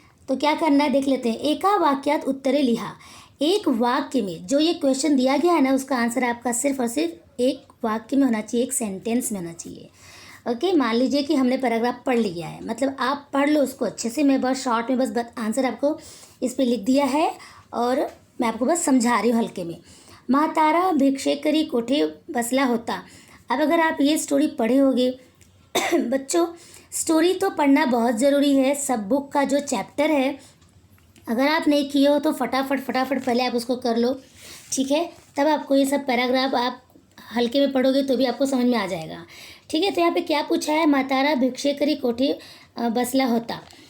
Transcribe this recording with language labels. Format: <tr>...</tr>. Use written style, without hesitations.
<hi>तो क्या करना है देख लेते हैं।</hi> <mr>एका वाक्यात उत्तरे लिहा।</mr> <hi>एक वाक्य में जो ये क्वेश्चन दिया गया है ना, उसका आंसर आपका सिर्फ और सिर्फ एक वाक्य में होना चाहिए, एक सेंटेंस में होना चाहिए। ओके, मान लीजिए कि हमने पैराग्राफ पढ़ लिया है, मतलब आप पढ़ लो उसको अच्छे से। मैं बहुत शॉर्ट में बस आंसर आपको इस पर लिख दिया है और मैं आपको बस समझा रही हूँ हल्के में।</hi> <mr>म्हातारा भिक्षेकरी कोठे बसला होता।</mr> <hi>अब अगर आप ये स्टोरी पढ़े होगे बच्चों, स्टोरी तो पढ़ना बहुत ज़रूरी है। सब बुक का जो चैप्टर है, अगर आप नहीं किए हो तो फटाफट पहले आप उसको कर लो, ठीक है। तब आपको ये सब पैराग्राफ आप हल्के में पढ़ोगे तो भी आपको समझ में आ जाएगा, ठीक है। तो यहाँ पे क्या पूछा है,</hi> <mr>म्हातारा भिक्षेकरी कोठे बसला होता।</mr>